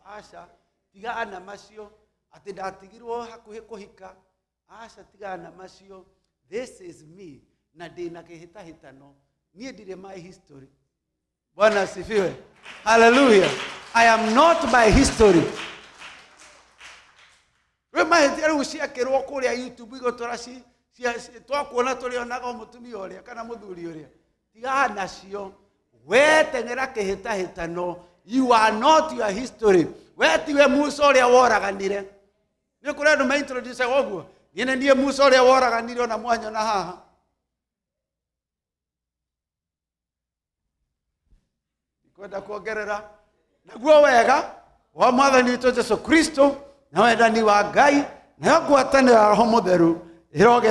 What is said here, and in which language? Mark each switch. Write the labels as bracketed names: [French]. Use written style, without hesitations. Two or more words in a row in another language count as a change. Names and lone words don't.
[Kikuyu] Aca tiga ana macio atĩ ndatigirwo hakuhĩ kũhika. Aca tiga ana macio. [English] This is me. [Kikuyu] Na ndĩna kĩhĩtahĩtano. Niĩ ndirĩ [English] my history. [Swahili] Bwana asifiwe. [English] Hallelujah. I am not my history. [Kikuyu] We mahĩtia rĩu ciakĩrwo kũrĩa YouTube igũtũra twakuona tũrĩonaga mũtumia ũrĩa kana mũthuri ũrĩa. Tiga nacio. We teng'era kĩhĩtahĩtano. [English] You are not your history. [Kikuyu] We tiwe Musa ũrĩa woraganire. Nĩ kũrĩa andũ maintroduce ũguo. Niĩ Musa ũrĩa woraganire ona mwanya na haha. Kwenda kuongerera naguo wega wa Mwathani witũ Jesu Kristo na wendani wa Ngai na ngwatanĩro ya Roho Mũtheru ĩroge